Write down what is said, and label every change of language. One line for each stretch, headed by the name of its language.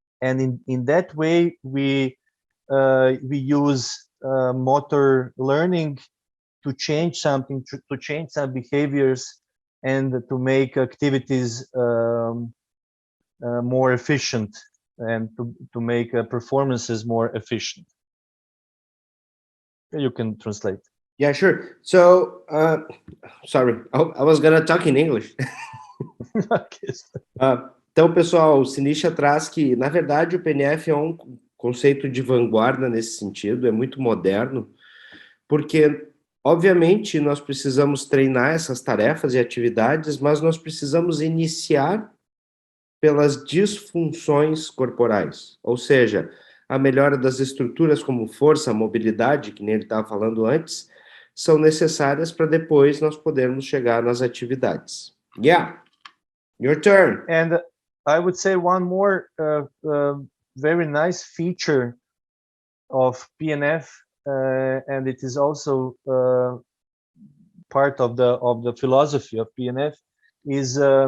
English: And in that way, we use motor learning to change something, to change some behaviors, and to make activities more efficient, and to make performances more efficient. You can translate. Yeah, sure. So, sorry, I was gonna talk in English.
Portuguese: Então, pessoal, o Sinisa traz que, na verdade, o PNF é um conceito de vanguarda nesse sentido, é muito moderno, porque, obviamente, nós precisamos treinar essas tarefas e atividades, mas nós precisamos iniciar pelas disfunções corporais, ou seja, a melhora das estruturas como força, mobilidade, que nem ele estava falando antes, são necessárias para depois nós podermos chegar nas atividades.
English: Yeah, your turn. And I would say one more very nice feature of PNF, and it is also part of the philosophy of PNF, is